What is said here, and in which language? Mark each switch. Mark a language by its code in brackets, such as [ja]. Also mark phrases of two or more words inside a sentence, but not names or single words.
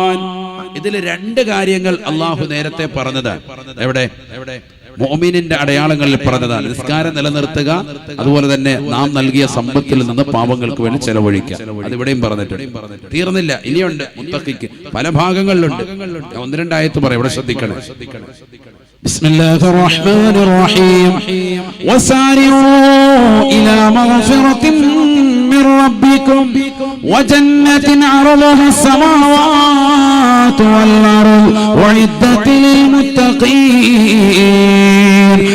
[ml] ഇതിൽ 2 കാര്യങ്ങൾ അല്ലാഹു നേരത്തെ പറഞ്ഞതാണ്. എവിടെ? മുഅ്മിനിന്റെ അടയാളങ്ങളിൽ പറഞ്ഞതാണ്. നിസ്കാരം നിലനിർത്തുക, അതുപോലെ തന്നെ നാം നൽകിയ സമ്പത്തിൽ നിന്ന് പാവങ്ങൾക്ക് വേണ്ടി ചെലവഴിക്കുക. അതിവിടെയും പറഞ്ഞിട്ടുണ്ട്. തീർന്നില്ല, ഇനിയുണ്ട്. മുത്തഖിക്ക് പല ഭാഗങ്ങളിലുണ്ട്. ഒന്ന് രണ്ടായത്ത് പറയാം, ഇവിടെ ശ്രദ്ധിക്കണം. [ar] بسم الله الرحمن الرحيم وسارعوا إلى مغفرة من ربكم وجنة عرضها السماوات والأرض أعدت للمتقين